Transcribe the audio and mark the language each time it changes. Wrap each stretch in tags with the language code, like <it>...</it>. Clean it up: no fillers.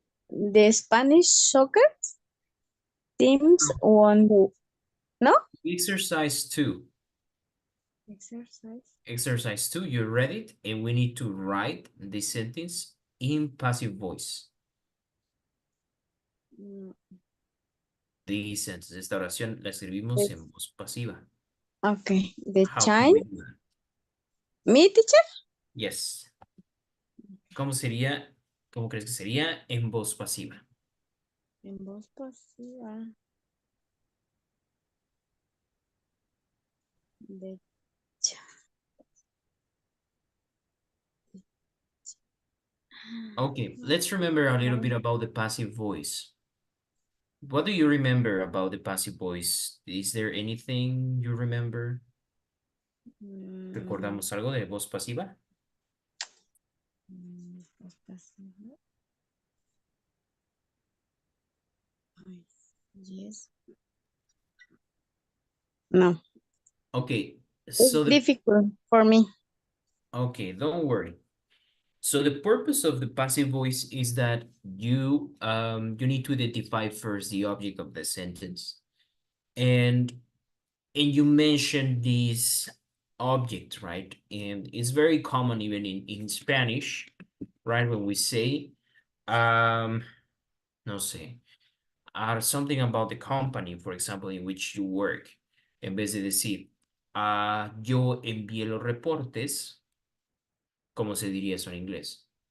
<en>The Spanish soccer teams won the Exercise 2. exercise. Exercise 2, you read it, and we need to write the sentence in passive voice. The sentence,</en> <es>esta oración la escribimos en voz pasiva.</es> <en>Okay, the How can time. we do that? Me, teacher? Yes.</en> <es>¿Cómo sería? ¿Cómo crees que sería en voz pasiva? En voz pasiva.</es> <en>The Okay, let's remember a little bit about the passive voice. What do you remember about the passive voice? Is there anything you remember?</en> <es>¿Recordamos algo de voz pasiva? Voz pasiva.</es> <en>Yes. No. Okay, It's so difficult for me. okay, don't worry. So the purpose of the passive voice is that you need to identify first the object of the sentence. And you mentioned this object, right? And it's very common even in Spanish, right? When we say,</en> <es>no sé,</es> <en>something about the company, for example, in which you work,</en> <es>en vez de decir, yo envié los reportes, ¿cómo se diría eso en inglés?</es>